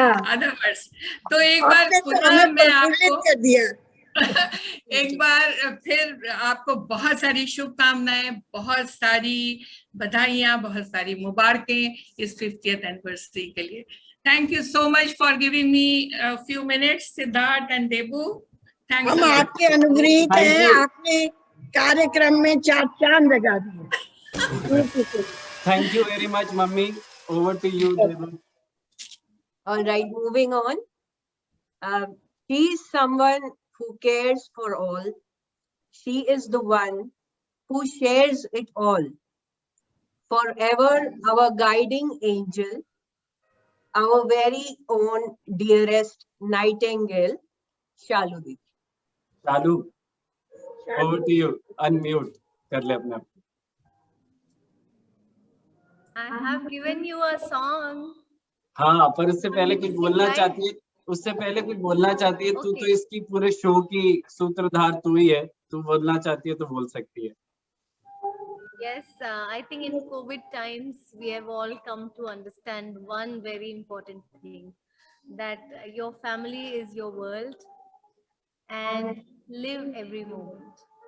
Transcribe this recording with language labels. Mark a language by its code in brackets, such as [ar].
[hi] Other words तो एक बार पुनः मैं आपको एक बार फिर आपको बहुत सारी शुभकामनाएं, बहुत सारी बधाइयां, बहुत सारी मुबारकें इस 50th एनिवर्सरी के लिए। [en] Thank you so much for giving me few minutes, Siddharth and Debu. Thanks. [hi] हम आपके अनुग्रहित हैं, आपने कार्यक्रम में 4 चांद लगा दिए। [en] Thank you very much, Mummy. Over to you, Debu. All right, moving on. She is someone who cares for all. She is the one who shares it all. Forever our guiding angel, our very own dearest nightingale, Shalu Didi. Shalu, over to you. Unmute. [hi] कर ले अपने आप। [en] I have given you a song. [hi] हाँ, पर उससे पहले कुछ बोलना चाहती है, उससे पहले कुछ बोलना चाहती है। तू तो इसकी पूरे शो की सूत्रधार तू ही है, तू बोलना चाहती है तो बोल सकती है। [en] Yes, I think in COVID times we have all come to understand one very important thing, that your family is your world and live every moment.